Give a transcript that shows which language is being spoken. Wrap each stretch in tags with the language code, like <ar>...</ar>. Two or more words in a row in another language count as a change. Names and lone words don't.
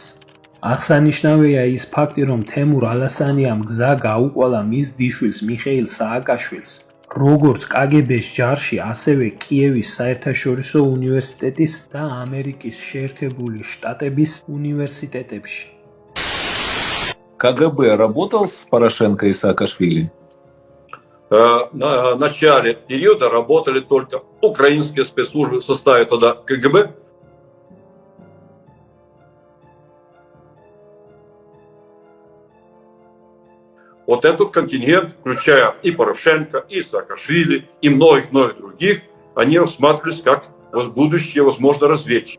<ka>აღსანიშნავია ის ფაქტი, რომ თემურ ალასანიამ გზა გაუკვალა მის დიშვილს მიხეილ სააკაშვილს, როგორც კგბ-ს ჯარში, ასევე კიევის საერთაშორისო უნივერსიტეტის და ამერიკის შეერთებული შტატების უნივერსიტეტებში.</ka> <ru>КГБ работал с Порошенко и Саакашвили? На начале периода работали только украинские спецслужбы в составе тогда КГБ. Вот этот контингент, включая и Порошенко, и Саакашвили, и многих-многих других, они рассматривались как будущие, возможно, разведчики.</ru>